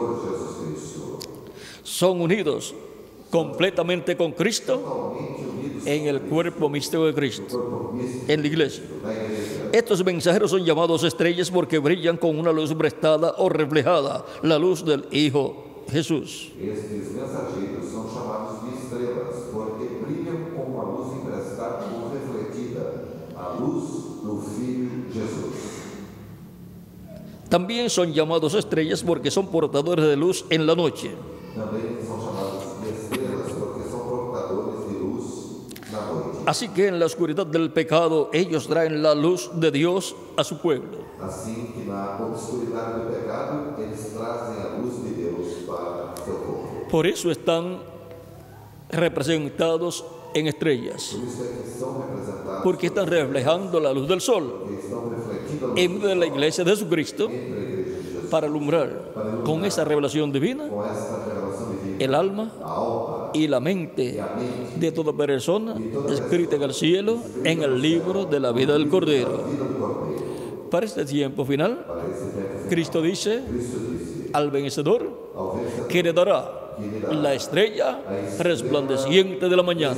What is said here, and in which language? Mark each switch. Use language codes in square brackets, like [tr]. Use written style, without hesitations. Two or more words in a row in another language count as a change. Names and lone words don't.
[es] Son unidos completamente con Cristo en el cuerpo místico de Cristo, en la iglesia. Estos mensajeros son llamados estrellas porque brillan con una luz prestada o reflejada, la luz del Hijo Jesús. [pt] Estes mensageiros são chamados de estrelas porque brilham com uma luz emprestada ou refletida, a luz do Filho Jesus. [es] También son llamados estrellas porque son portadores de luz en la noche. [pt] Também são chamados de estrelas porque são portadores de luz na noite. [es] Así que en la oscuridad del pecado ellos traen la luz de Dios a su pueblo. [pt] Assim que na obscuridade do pecado, eles trazem a luz de Deus para seu povo. [es] Por eso están representados en estrellas, [pt] Por isso é que são representados, [es] porque están reflejando la luz del sol [pt] que estão refletindo a luz [es] en medio de la iglesia de Jesucristo [pt] da igreja de Jesus. [es] para alumbrar con esa revelación divina [pt] Com esta revelação divina, [es] el alma [pt] a alma [es] y la mente de toda persona escrita en el cielo en el libro de la vida del Cordero. Para este tiempo final, Cristo dice al vencedor que le dará la estrella resplandeciente de la mañana.